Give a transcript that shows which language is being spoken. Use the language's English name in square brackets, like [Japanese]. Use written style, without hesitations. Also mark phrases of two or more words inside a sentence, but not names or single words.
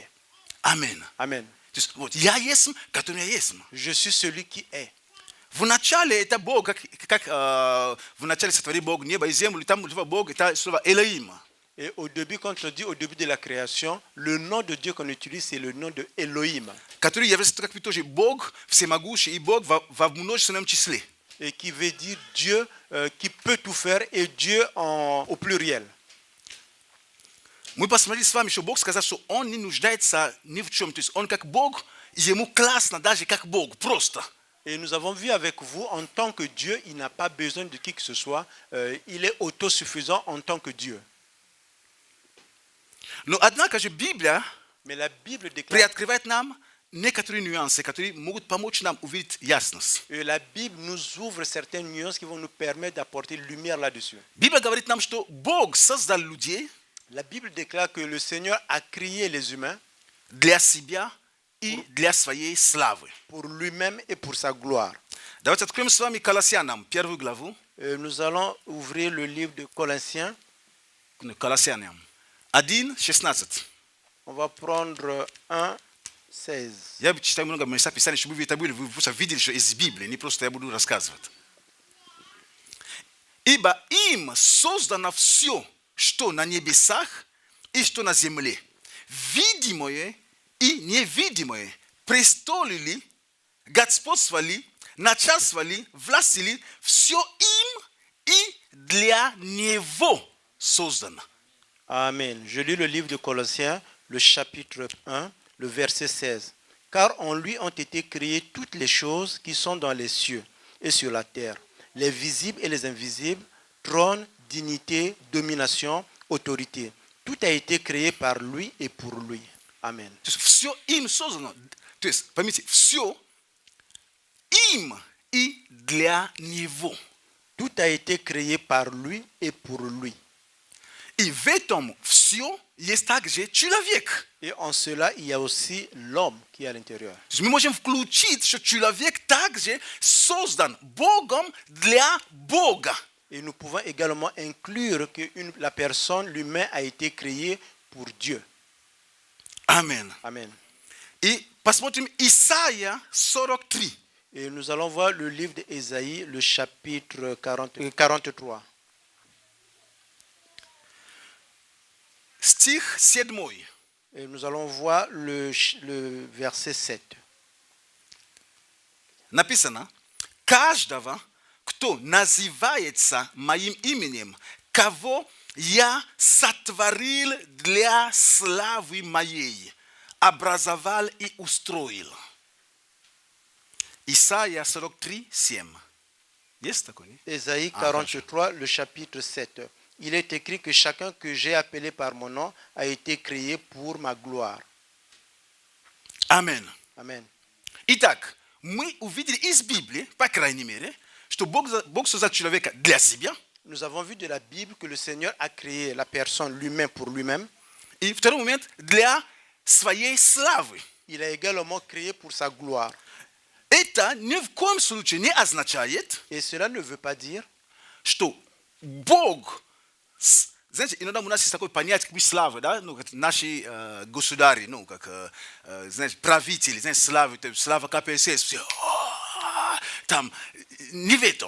[French] Amen. ». Amen. [Russian] То есть, вот, «Я есмь, который я есмь». [French] Je suis celui qui est. [Russian] В начале это Бог, как в начале сотворил Бог небо и землю, там Бог, это слово «Элоим». [French] Et au début, quand on dit au début de la création, le nom de Dieu qu'on utilise, c'est le nom de Elohim. [Russian] Который является как бы тоже Бог всемогущий и Бог во множественном числе. [French] Et qui veut dire Dieu qui peut tout faire et Dieu au pluriel. [Russian] Мы посмотрели с вами, что Бог сказал, что Он не нуждается ни в чем. То есть Он как Бог, Ему классно даже как Бог, просто. [French] Et nous avons vu avec vous, en tant que Dieu, il n'a pas besoin de qui que ce soit. Il est autosuffisant en tant que Dieu. [Russian] Но однако же Библия [French] Mais la Bible déclare, [Russian] приоткрывает нам некоторые нюансы, которые могут помочь нам увидеть ясность. [French] et la Bible nous ouvre certaines nuances qui vont nous permettre d'apporter lumière là-dessus. [Russian] Библия говорит нам, что Бог создал людей [French] La Bible déclare que le Seigneur a créé les humains [Russian] для себя и для своей славы. [French] pour lui-même et pour sa gloire. [Russian] Давайте откроем с вами Колоссянам, первую главу. [French] Nous allons ouvrir le livre de Colossiens. [Russian] Колоссянам 1:16. [French] On va prendre 1:16. [Russian] Я читаю много места Писания, чтобы вы это были, вы просто видели, что из Библии, не просто я буду рассказывать. Ибо им создано все, что на небесах и что на земле, видимое и невидимое, престолы ли, господство ли, начальство ли, власть ли, все им и для него создано. [French] Amen. Je lis le livre de Colossiens, le chapitre 1, le verset 16. Car en lui ont été créées toutes les choses qui sont dans les cieux et sur la terre, les visibles et les invisibles, trône, dignité, domination, autorité. Tout a été créé par lui et pour lui. Amen. [Russian] То есть все им создано. То есть, поймите, все им и для него. [French] Tout a été créé par lui et pour lui. [Russian] И в этом все есть также человек. [French] Et en cela, il y a aussi l'homme qui est à l'intérieur. [Russian] То есть мы можем включить, что человек также создан Богом для Бога. [French] Et nous pouvons également inclure que la personne, l'humain, a été créé pour Dieu. Amen. Amen. [Russian] И посмотрим Исайя 43. [French] Et nous allons voir le livre d'Ésaïe, le chapitre 43. [Russian] Стих 7. [French] Et nous allons voir le verset 7. [Russian] Написано: каждого, кто называется моим именем, кого я сотворил для славы моей, образовал и устроил. Исайя 43, 7. Есть такой? Нет? [French] Ésaïe 43, le chapitre 7. Il est écrit que chacun que j'ai appelé par mon nom a été créé pour ma gloire. [Russian] Амен. [French] Amen. [Russian] Итак, мы увидели из Библии, по крайней мере, что Бог создал человека для себя. [French] Nous avons vu de la Bible que le Seigneur a créé la personne, l'humain pour lui-même. [Russian] И второй момент, для своей славы. [French] Il a également créé pour sa gloire. [Russian] Это ни в коем случае не означает, [French] Et cela ne veut pas dire [Russian] что Бог Знаете, иногда у нас есть такое понятие, как бы слава, да, ну, как наши государи, ну, как, знаете, правители, знаете, слава КПСС, все, там, не в этом.